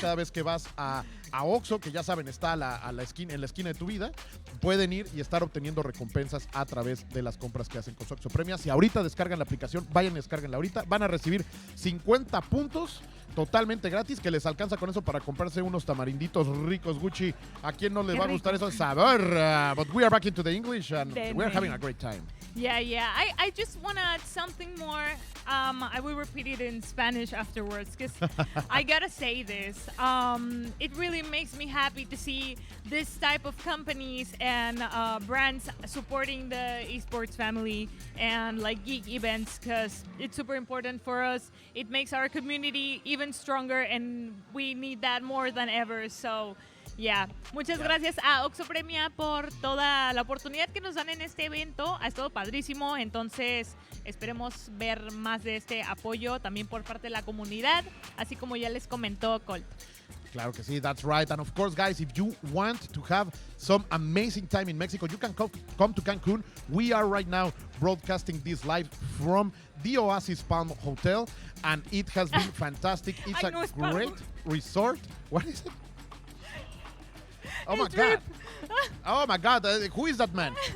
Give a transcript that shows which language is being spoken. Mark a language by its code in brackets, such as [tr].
[es] Cada vez que vas a Oxxo, que ya saben, está en la esquina de tu vida, pueden ir y estar obteniendo recompensas a través de las compras que hacen con su Oxxo Premia. Si ahorita descargan la aplicación, vayan y descarguenla ahorita. Van a recibir 50 puntos totalmente gratis, que les alcanza con eso para comprarse unos tamarinditos ricos, Gucci. ¿A quién no le va a gustar eso? Sabor. [en] But we are back into the English and we're having a great time. Yeah. I just want to add something more. I will repeat it in Spanish afterwards because I gotta say this. It really makes me happy to see this type of companies and brands supporting the esports family and like geek events, because it's super important for us. It makes our community even stronger and we need that more than ever. So yeah, [es] muchas gracias a Oxo Premia por toda la oportunidad que nos dan en este evento. Ha estado padrísimo, entonces esperemos ver más de este apoyo también por parte de la comunidad, así como ya les comentó Colt. Claro que sí, [en] that's right. And of course, guys, if you want to have some amazing time in Mexico, you can come to Cancun. We are right now broadcasting this live from the Oasis Palm Hotel, and it has been fantastic. It's a great resort. What is it? Oh my God. Oh my God. Who is that man?